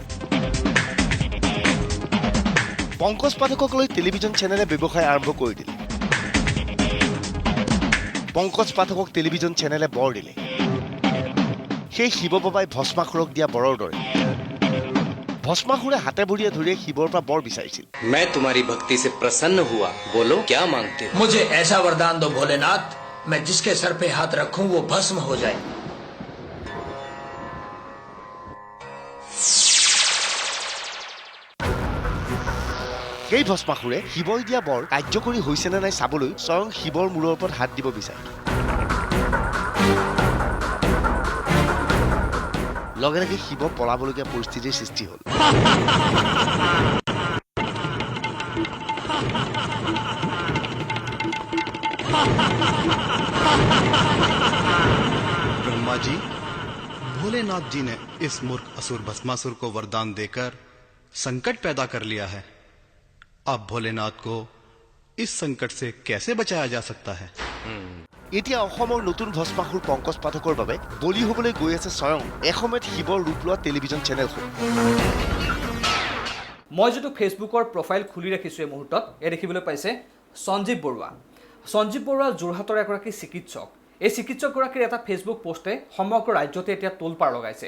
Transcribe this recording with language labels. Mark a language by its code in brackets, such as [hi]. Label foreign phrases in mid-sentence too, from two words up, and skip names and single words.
[as] পংকজ পাঠকক লৈ [en] television channel [as] ব্যৱসায় আৰম্ভ কৰি দিলে। পংকজ পাঠকক [en] television channel [as] বৰ দিলে। সেই শিৱ বাবাই ভস্মাসুৰক দিয়া বৰৰ দৰে ভস্মাসুৰে হাতে ভৰিয়ে ধৰিয়ে শিৱৰ পৰা বৰ বিচাৰিছিল। [hi] मैं तुम्हारी भक्ति से प्रसन्न हुआ, बोलो क्या मांगते हो? मुझे ऐसा वरदान दो भोलेनाथ, मैं जिसके सर पे हाथ रखूं वो भस्म हो जाए। [as] সেই ভস্মাসুৰে শিৱই দিয়া বৰ কাৰ্যকৰী হৈছেনে নাই চাবলৈ স্বয়ং শিৱৰ মূৰৰ ওপৰত হাত দিব বিচাৰে। লগে লগে শিৱ পলাবলগীয়া পৰিস্থিতিৰ সৃষ্টি হ'ল। [hi] ब्रह्मा जी, भोलेनाथ जी ने इस मूर्ख असुर भस्मासुर को वरदान देकर संकट पैदा कर लिया है। अब भोलेनाथ को इस संकट से कैसे बचाया जा सकता है? [as] এতিয়া অসমৰ নতুন ভস্মাসুৰ পংকজ পাঠকৰ বাবে বলি হ'বলৈ গৈ আছে স্বয়ং এসময়ত শিৱৰ ৰূপ লোৱা [en] television channel. [as] মই যিটো ফেচবুকৰ প্ৰফাইল খুলি ৰাখিছোঁ এই মুহূৰ্তত এই দেখিবলৈ পাইছে সঞ্জীৱ বৰুৱা। সঞ্জীৱ বৰুৱা যোৰহাটৰ এগৰাকী চিকিৎসক। এই চিকিৎসকগৰাকীৰ এটা ফেচবুক পোষ্টে সমগ্ৰ ৰাজ্যতে এতিয়া তোলপাৰ লগাইছে।